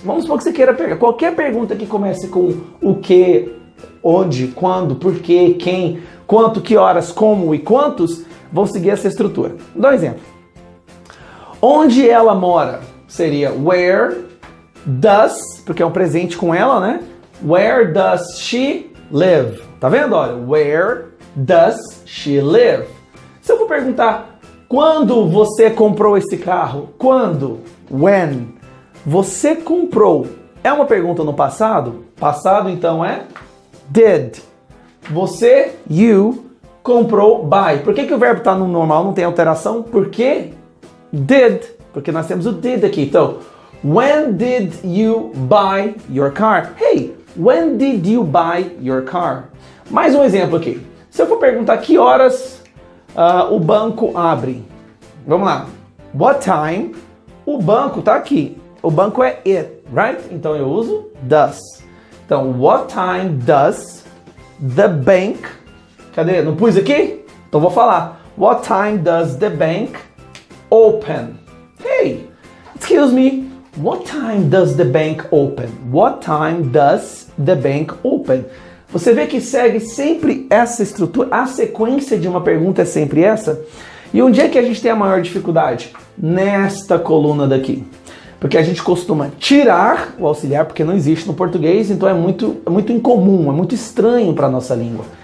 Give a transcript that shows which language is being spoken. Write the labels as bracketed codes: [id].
[pt] Vamos supor que você queira pegar qualquer pergunta que comece com o que, onde, quando, por quê, quem, quanto, que horas, como e quantos, vão seguir essa estrutura. Vou dar um exemplo. Onde ela mora seria [en] where does, [pt] porque é um presente com ela, né? [en] Where does she live? [pt] Tá vendo? [en] Olha, where does she live? [pt] Se eu for perguntar, quando você comprou esse carro? Quando? When? Você comprou. É uma pergunta no passado? Passado, então, é did. Você, you, comprou by. Por que o verbo está no normal, não tem alteração? Porque did. Porque nós temos o did aqui. [en] Então, when did you buy your car? Hey, when did you buy your car? [pt] Mais um exemplo aqui. Se eu for perguntar que horas o banco abre. Vamos lá. [en] What time? [pt] O banco tá aqui. O banco é [en] it, right? [pt] Então eu uso does. Então, [en] what time does the bank... [pt] Cadê? Não pus aqui? Então vou falar. [en] What time does the bank open? Hey, excuse me. What time does the bank open? What time does the bank open? [pt] Você vê que segue sempre essa estrutura, a sequência de uma pergunta é sempre essa. E onde é que a gente tem a maior dificuldade? Nesta coluna daqui. Porque a gente costuma tirar o auxiliar, porque não existe no português, então é muito incomum, é muito estranho para a nossa língua.